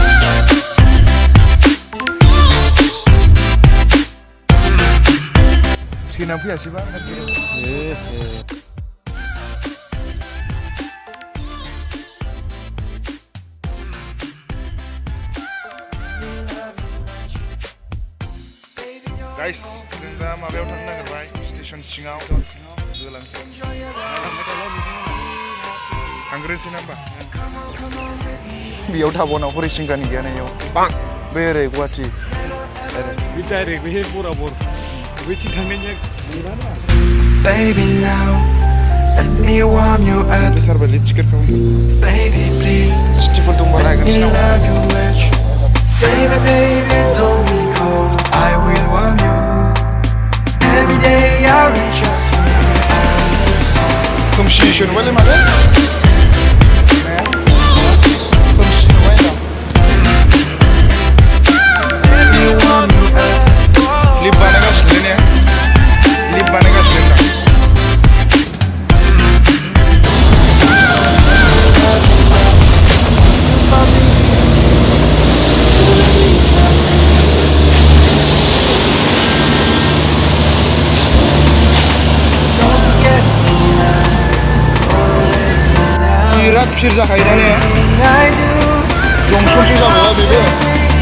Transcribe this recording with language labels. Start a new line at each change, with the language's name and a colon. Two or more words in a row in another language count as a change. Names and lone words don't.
English: Skinam pia siba nagiro. Guys,
Bodo: जों दा माबायाव थांनो नागिरबाय स्टेशन सिङाव गोलांसै थांग्रोनोसै ना होमबा बेयाव थाबावनाव हरिसिंगानि गैया नैयाव बे ओरै गुवाहाटि बे डाइरेक्ट बे बराबर बैथिं थांनायनिया गैलाना
English: Baby, now let me warm you up.
Bodo: बेथारबायलै टिकेटखौ
English: Baby, please,
Bodo: सिटिफोर दंबा
English: let me
Bodo: रायगोन
English: love you much. Baby, baby, don't be cold. I will warm you. Every day I reach out skin as a high.
Bodo: खोमसि नुबायलै माथो खोमसि नुबाय होनदां
English: Let me warm you up.
Bodo: लिफ्ट बानायगासिनो ने लिफ्ट बानायगासिनो होनदां
English: Don't forget me now.
Bodo: बिराद भिर जाखायोना ने
English: Everything I do,
Bodo: जंसनसो जाबाय बेबो